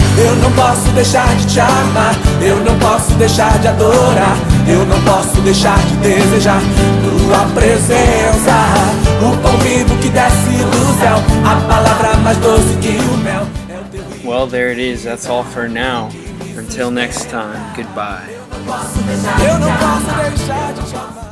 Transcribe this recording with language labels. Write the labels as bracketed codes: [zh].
[pt] Eu não posso deixar de te amar. Eu não posso deixar de adorar. Eu não posso deixar de desejar tua presença. O pão vivo que desce do céu, a palavra mais doce que o mel. [en] Well, there it is. That's all for now. Until next time, goodbye. [pt] Eu não posso deixar de te amar.